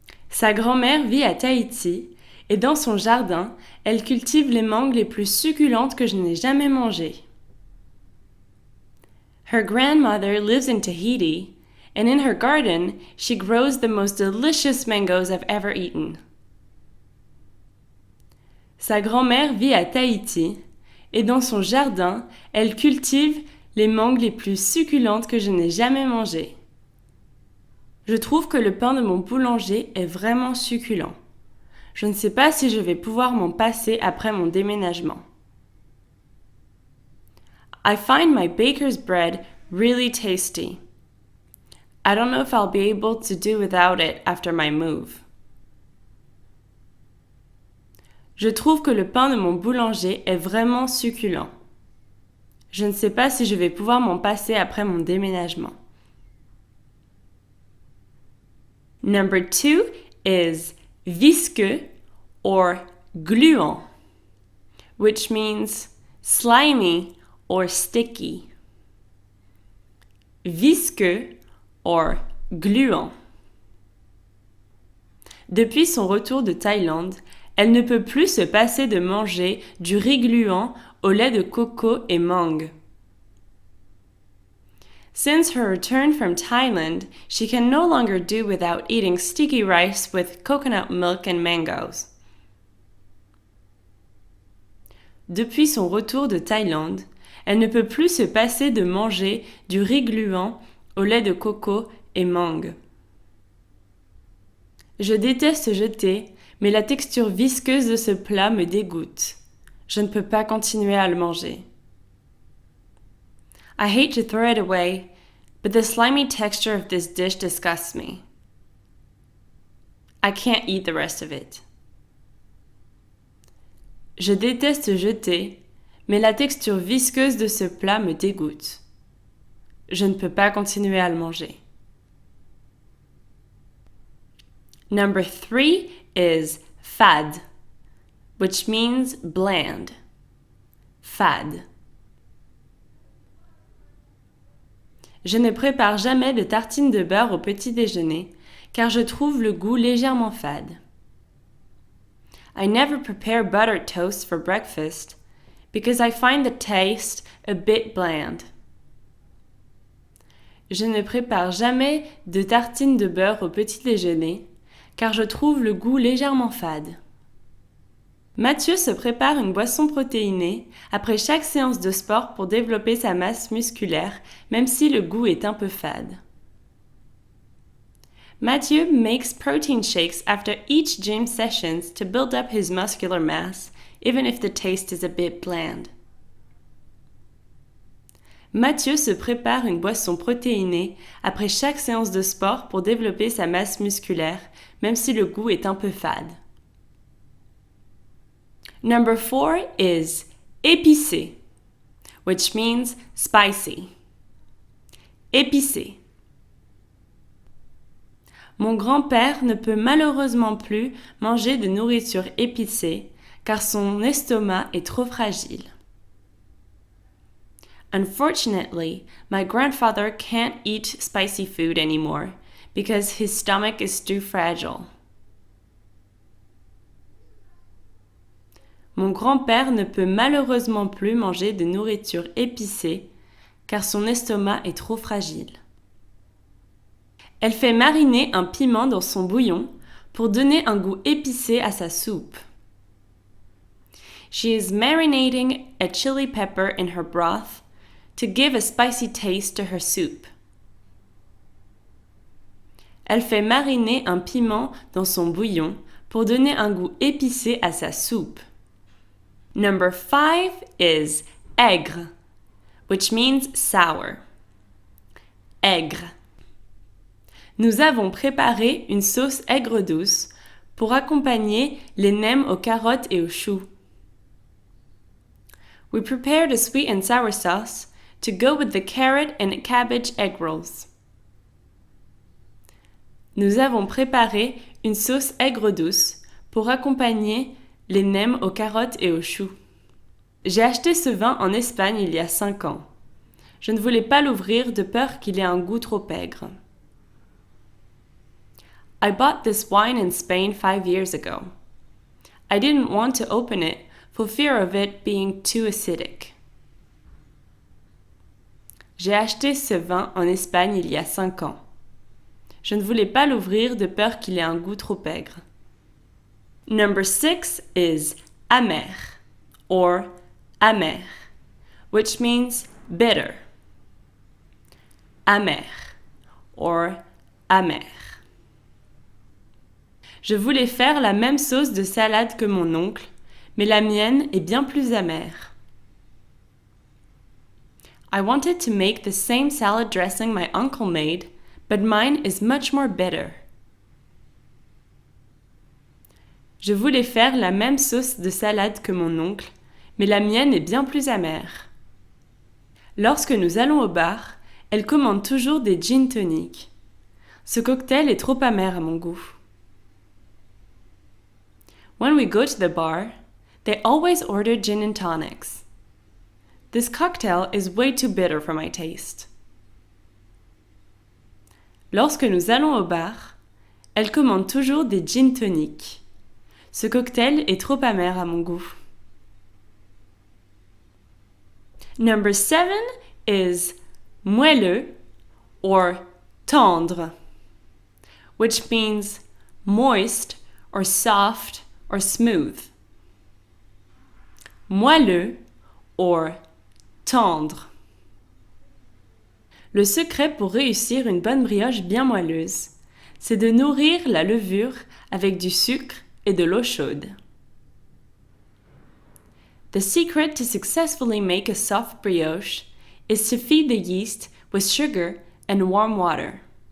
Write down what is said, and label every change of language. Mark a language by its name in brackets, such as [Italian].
[French] Sa grand-mère vit à Tahiti et dans son jardin, elle cultive les mangues les plus succulentes que je n'ai jamais mangées. [English] Her grandmother lives in Tahiti, and in her garden, she grows the most delicious mangoes I've ever eaten. [French] Sa grand-mère vit à Tahiti et dans son jardin, elle cultive les mangues les plus succulentes que je n'ai jamais mangées. Je trouve que le pain de mon boulanger est vraiment succulent. Je ne sais pas si je vais pouvoir m'en passer après mon déménagement. [English] I find my baker's bread really tasty. I don't know if I'll be able to do without it after my move. [French] Je trouve que le pain de mon boulanger est vraiment succulent. Je ne sais pas si je vais pouvoir m'en passer après mon déménagement. [English] Number 2 is visqueux or gluant, which means slimy or sticky. [French] Visqueux or gluant. Depuis son retour de Thaïlande, elle ne peut plus se passer de manger du riz gluant au lait de coco et mangue. [English] Since her return from Thailand, she can no longer do without eating sticky rice with coconut milk and mangoes. [French] Depuis son retour de Thaïlande, elle ne peut plus se passer de manger du riz gluant au lait de coco et mangue. Je déteste jeter, mais la texture visqueuse de ce plat me dégoûte. Je ne peux pas continuer à le manger. [English] I hate to throw it away, but the slimy texture of this dish disgusts me. I can't eat the rest of it. [French] Je déteste jeter, mais la texture visqueuse de ce plat me dégoûte. Je ne peux pas continuer à le manger. [English] Number 3 is fade, which means bland. [French] Fade. Je ne prépare jamais de tartines de beurre au petit déjeuner, car je trouve le goût légèrement fade. [English] I never prepare buttered toast for breakfast, because I find the taste a bit bland. [French] Je ne prépare jamais de tartines de beurre au petit déjeuner, car je trouve le goût légèrement fade. Mathieu se prépare une boisson protéinée après chaque séance de sport pour développer sa masse musculaire, même si le goût est un peu fade. [English] Mathieu makes protein shakes after each gym sessions to build up his muscular mass, even if the taste is a bit bland. [French] Mathieu se prépare une boisson protéinée après chaque séance de sport pour développer sa masse musculaire, même si le goût est un peu fade. [English] Number 4 is épicé, which means spicy. [French] Épicé. Mon grand-père ne peut malheureusement plus manger de nourriture épicée car son estomac est trop fragile. [English] Unfortunately, my grandfather can't eat spicy food anymore because his stomach is too fragile. [French] Mon grand-père ne peut malheureusement plus manger de nourriture épicée car son estomac est trop fragile. Elle fait mariner un piment dans son bouillon pour donner un goût épicé à sa soupe. [English] She is marinating a chili pepper in her broth to give a spicy taste to her soup. [French] Elle fait mariner un piment dans son bouillon pour donner un goût épicé à sa soupe. [English] Number 5 is aigre, which means sour. Aigre. [French] Nous avons préparé une sauce aigre-douce pour accompagner les nems aux carottes et aux choux. [English] We prepared a sweet and sour sauce to go with the carrot and cabbage egg rolls. [French] Nous avons préparé une sauce aigre-douce pour accompagner les nems aux carottes et aux choux. J'ai acheté ce vin en Espagne il y a 5 ans. Je ne voulais pas l'ouvrir de peur qu'il ait un goût trop aigre. [English] I bought this wine in Spain 5 years ago. I didn't want to open it for fear of it being too acidic. [French] J'ai acheté ce vin en Espagne il y a 5 ans. Je ne voulais pas l'ouvrir de peur qu'il ait un goût trop aigre. [English] Number 6 is amer or amer, which means bitter. [French] Amer or amer. Je voulais faire la même sauce de salade que mon oncle, mais la mienne est bien plus amère. [English] I wanted to make the same salad dressing my uncle made, but mine is much more bitter. [French] Je voulais faire la même sauce de salade que mon oncle, mais la mienne est bien plus amère. Lorsque nous allons au bar, elle commande toujours des gin tonic. Ce cocktail est trop amer à mon goût. [English] When we go to the bar, they always order gin and tonics. This cocktail is way too bitter for my taste. [French] Lorsque nous allons au bar, elle commande toujours des gin tonic. Ce cocktail est trop amer à mon goût. [English] Number 7 is moelleux or tendre, which means moist or soft or smooth. [French] Moelleux or tendre. Le secret pour réussir une bonne brioche bien moelleuse, c'est de nourrir la levure avec du sucre et de l'eau chaude. [English] The secret to successfully make a soft brioche is to feed the yeast with sugar and warm water.